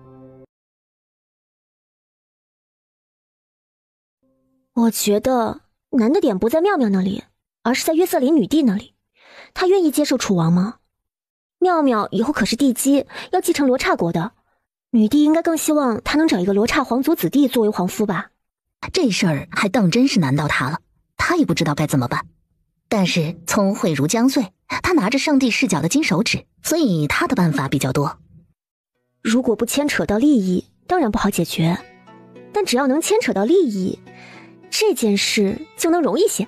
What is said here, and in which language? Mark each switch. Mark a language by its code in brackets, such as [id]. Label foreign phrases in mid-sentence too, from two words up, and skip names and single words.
[zh] 我覺得難的點不在妙妙那裡，而是在約瑟琳女帝那裡。她願意接受楚王嗎？妙妙以後可是帝姬，要繼承羅剎國的，女帝應該更希望她能找一個羅剎皇族子弟作為皇夫吧。這事兒還當真是難到她了，她也不知道該怎麼辦。但是聰慧如江穗，她拿着上帝視角的金手指，所以她的辦法比較多。如果不牽扯到利益，當然不好解決，但只要能牽扯到利益，這件事就能容易些。